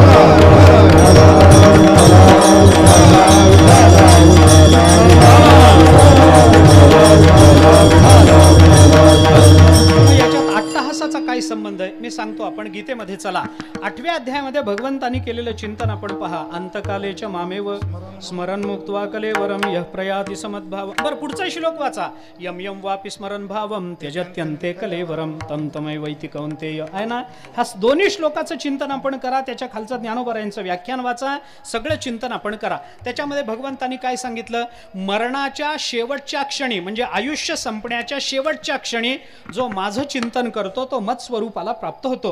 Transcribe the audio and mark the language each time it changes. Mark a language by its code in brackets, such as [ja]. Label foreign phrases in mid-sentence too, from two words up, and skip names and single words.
[mr] याच्यात अट्टहासाचा काय संबंध आहे मी सांगतो. आपण गीतेमध्ये चला, 8व्या अध्यायामध्ये भगवंतांनी केलेलं चिंतन आपण पहा. [sa] अंतकालेच मामेव स्मरण मुक्त्वा कलेवरम यः प्रयाति समद्भाव. [mr] बरं, पुढचा श्लोक वाचा. [sa] यम यम वापि स्मरण भावम त्यजत्यन्ते कलेवरम तम तमैवैति कौन्तेय. [mr] आहे ना. हा दोन्ही श्लोकाचं चिंतन आपण करा. त्याच्या खालचं ज्ञानोबारायांचं व्याख्यान वाचा. सगळं चिंतन आपण करा. त्याच्यामध्ये भगवंतांनी काय सांगितलं. मरणाच्या शेवटच्या क्षणी म्हणजे आयुष्य संपण्याच्या शेवटच्या क्षणी जो माझं चिंतन करतो तो मत स्वरूपाला प्राप्त होतो.